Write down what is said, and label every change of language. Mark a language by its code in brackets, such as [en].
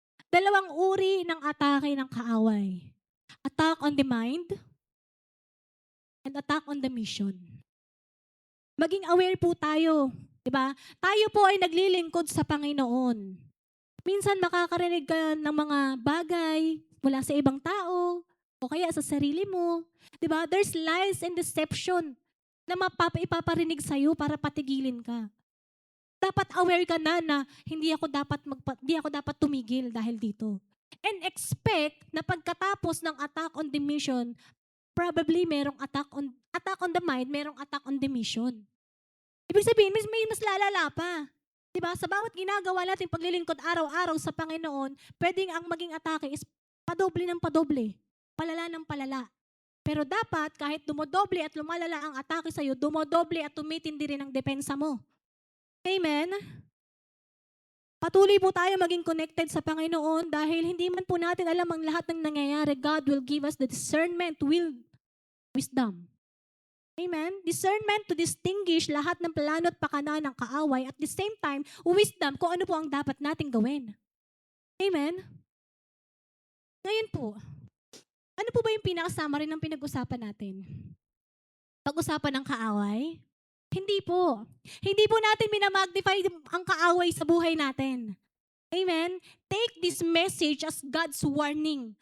[tl] Dalawang uri ng atake ng kaaway. [en] Attack on the mind and attack on the mission. [tl] Maging aware po tayo, 'di ba? Tayo po ay naglilingkod sa Panginoon. Minsan makakarinig ka ng mga bagay mula sa ibang tao o kaya sa sarili mo, 'di ba? [en] There's lies and deception [tl] na ipaparinig sa iyo para patigilin ka. Dapat aware ka na hindi ako dapat tumigil dahil dito. [en] And expect na pagkatapos ng attack on the mission, probably merong attack on the mind, merong attack on the mission. [tl] Ibig sabihin, may mas lalala pa. 'Di ba? Sa bawat ginagawa natin paglilingkod araw-araw sa Panginoon, pwedeng ang maging atake is padoble ng padoble, palala ng palala. Pero dapat kahit dumodoble at lumalala ang atake sa iyo, dumodoble at tumitindi rin ang depensa mo. Amen? Patuloy po tayo maging connected sa Panginoon dahil hindi man po natin alam ang lahat ng nangyayari. [en] God will give us the discernment, wisdom. Amen? [tl] Discernment to distinguish lahat ng plano at pakana ng kaaway. [en] At the same time, [tl] wisdom kung ano po ang dapat nating gawin. Amen? Ngayon po, ano po ba yung pinaka-summary ng pinag-usapan natin? Pag-usapan ng kaaway? Hindi po. Hindi po natin minamagnify ang kaaway sa buhay natin. Amen? [en] Take this message as God's warning.